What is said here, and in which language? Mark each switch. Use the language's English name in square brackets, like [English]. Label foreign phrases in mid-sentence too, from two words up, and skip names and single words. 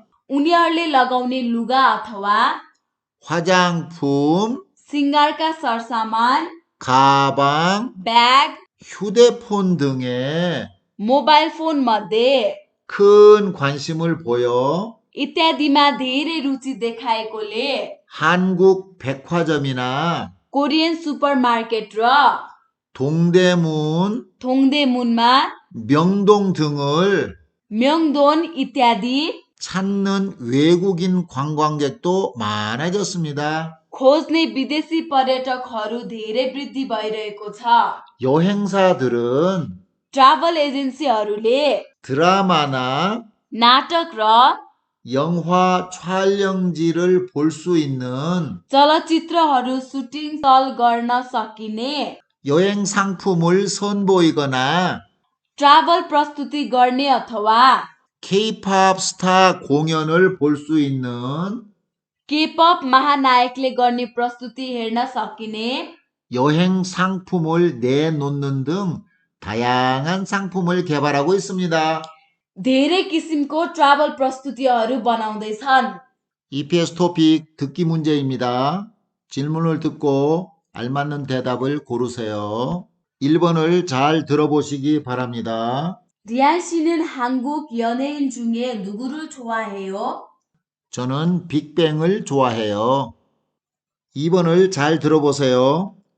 [Nepali] उनीहरूले लगाउने लुगा अथवा [Korean] 화장품, [Nepali] सिङ्गारका सरसामान, [Korean] 가방, [Nepali] ब्याग, [Korean] 휴대폰 등에 [Nepali] मोबाइल फोन मध्ये [Korean] 큰 관심을 보여 [Nepali] इत्यादिमा धेरै रुचि देखाएकोले [Korean] 한국 백화점이나 [Nepali] कोरियन सुपरमार्केट र [Korean] 동대문, [Nepali] थोङ्देमुनमा [Korean] 명동 등을 [Nepali] म्योङदोन इत्यादि [Korean] 찾는 외국인 관광객도 많아졌습니다. [Nepali] खोज्ने विदेशी पर्यटकहरू धेरै वृद्धि भइरहेको छ। [Korean] 여행사들은 [English] travel agencies [Korean] 드라마나 [Nepali] नाटक र [Korean] 영화 촬영지를 볼 수 있는 [Nepali] चलचित्रहरू सुटिङ स्थल गर्न सकिने [Korean] 여행 상품을 선보이거나 [Nepali] ट्राभल प्रस्तुति गर्ने अथवा [Korean] K-pop 스타 공연을 볼 수 있는 [Nepali] केपप महानायकले गर्ने प्रस्तुति हेर्न सकिने [Korean] 여행 상품을 내놓는 등 다양한 상품을 개발하고 있습니다. [Nepali] धेरै किसिमको ट्राभल प्रस्तुतिहरू बनाउँदैछन्। [Korean] EPS 토픽 듣기 문제입니다. 질문을 듣고 알맞는 대답을 고르세요. 1번을 잘 들어보시기 바랍니다. 리안 씨는 한국 연예인 중에 누구를 좋아해요? 저는 빅뱅을 좋아해요. 2번을 잘 들어보세요.